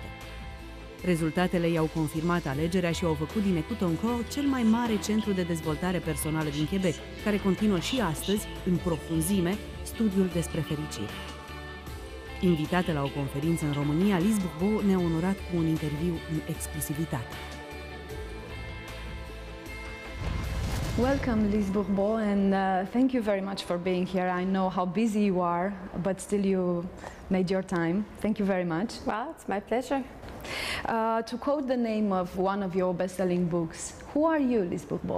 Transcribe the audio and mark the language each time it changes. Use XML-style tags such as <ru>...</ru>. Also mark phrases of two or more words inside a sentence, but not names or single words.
<ro>Rezultatele i-au confirmat alegerea și au făcut din Écoute ton corps cel mai mare centru de dezvoltare personală din Quebec, care continuă și astăzi, în profunzime, studiul despre fericire. Invitată la o conferință în România, Lise Bourbeau ne-a onorat cu un interviu în exclusivitate.</ro> <en>Welcome, Lise Bourbeau, and thank you very much for being here. I know how busy you are, but still you made your time. Thank you very much. Well, it's my pleasure. To quote the name of one of your best-selling books, who are you, Lise Bourbeau?</en>